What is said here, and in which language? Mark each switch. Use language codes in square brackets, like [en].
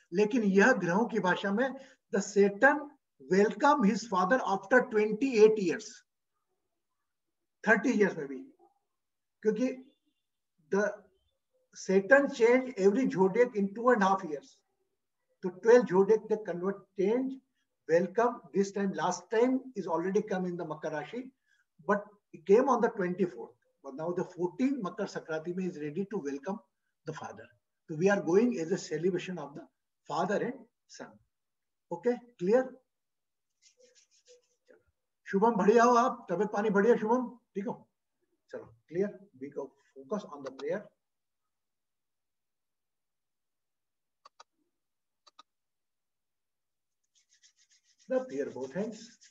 [hi] लेकिन यह ग्रहों की भाषा में [en] the Saturn welcome his father after 28 years, 30 years [hi] में भी, क्योंकि [en] The Saturn change every zodiac in 2.5 years. तो 12 zodiac they convert, change, welcome. This time, last time is already come in the Makar Rashi, but it came on the 24th. But now the 14th Makar Sakrati is ready to welcome the father. So we are going as a celebration of the father and son. Okay, clear? [hi] Shubham बढ़िया हो आप, तबियत पानी बढ़िया शुभम, ठीक हो? [en] चलो clear, we go focus on the prayer. The prayer both hands.